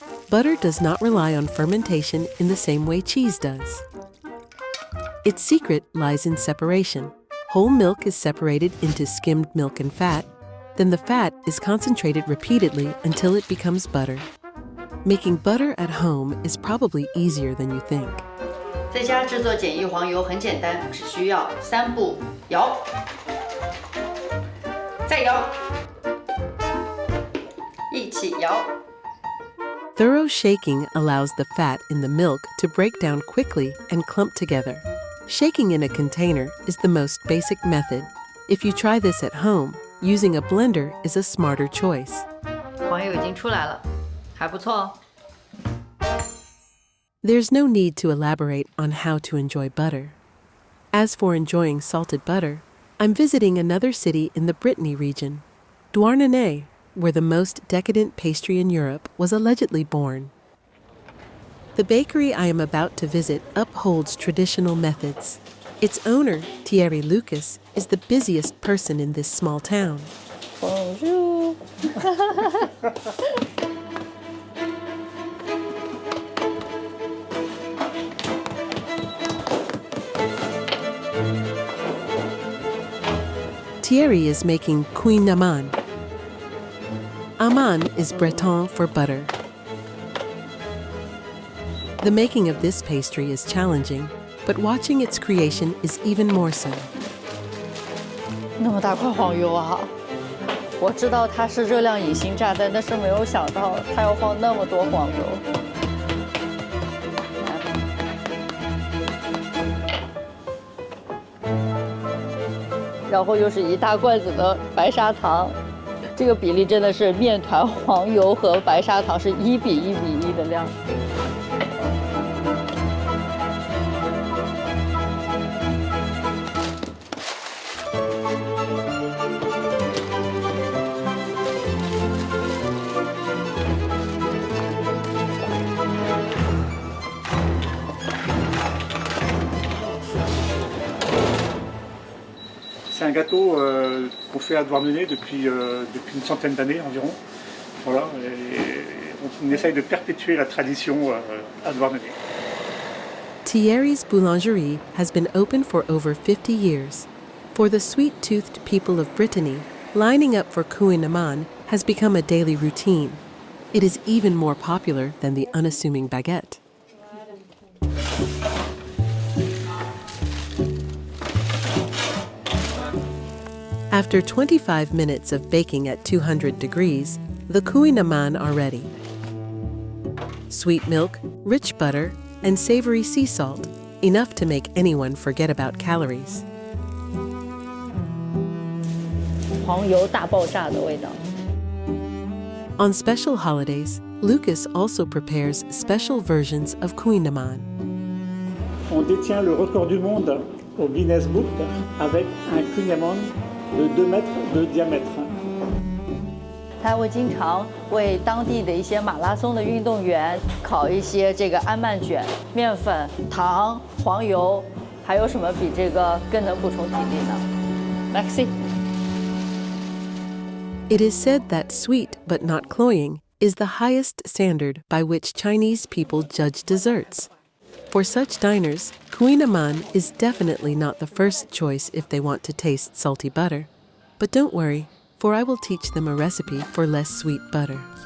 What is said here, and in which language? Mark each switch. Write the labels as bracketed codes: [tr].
[en] Butter does not rely on fermentation in the same way cheese does. Its secret lies in separation. Whole milk is separated into skimmed milk and fat, then the fat is concentrated repeatedly until it becomes butter. Making butter at home is probably easier than you think. [zh] 在家制作简易黄油很简单，只需要3步：摇，再摇，一起摇。 [en] Thorough shaking allows the fat in the milk to break down quickly and clump together. Shaking in a container is the most basic method. If you try this at home, using a blender is a smarter choice. [zh] 黄油已经出来了，还不错哦。 [en] There's no need to elaborate on how to enjoy butter. As for enjoying salted butter, I'm visiting another city in the Brittany region, Douarnenez, where the most decadent pastry in Europe was allegedly born. The bakery I am about to visit upholds traditional methods. Its owner, Thierry Lucas, is the busiest person in this small town. [fr] Bonjour. [en] Thierry is making kouign-amann. Amann is Breton for butter. The making of this pastry is challenging, but watching its creation is even more so. [zh] 那么大块黄油啊！我知道它是热量隐形炸弹，但是没有想到它要放那么多黄油。然后又是一大罐子的白砂糖，这个比例真的是面团、黄油和白砂糖是1比1比1的量。 [fr] C'est un gâteau qu'on fait à Douarnenez depuis une centaine d'années environ. Voilà, et on essaye de perpétuer la tradition à Douarnenez. [en] Thierry's boulangerie has been open for over 50 years. For the sweet-toothed people of Brittany, lining up for kouign-amann has become a daily routine. It is even more popular than the unassuming baguette. After 25 minutes of baking at 200 degrees, the kouign-amann are ready. Sweet milk, rich butter, and savory sea salt, enough to make anyone forget about calories. [zh] 黄油大爆炸的味道。 [en] On special holidays, Lucas also prepares special versions of kouign-amann. [fr] On détient le record du monde au Guinness Book avec un kouign-amann de 2 mètres de diamètre. [zh] 他会经常为当地的一些马拉松的运动员烤一些这个安曼卷、面粉、糖、黄油，还有什么比这个更能补充体力呢 ？Maxi。 [en] It is said that sweet but not cloying is the highest standard by which Chinese people judge desserts. For such diners, kouign-amann is definitely not the first choice if they want to taste salty butter. But don't worry, for I will teach them a recipe for less sweet butter.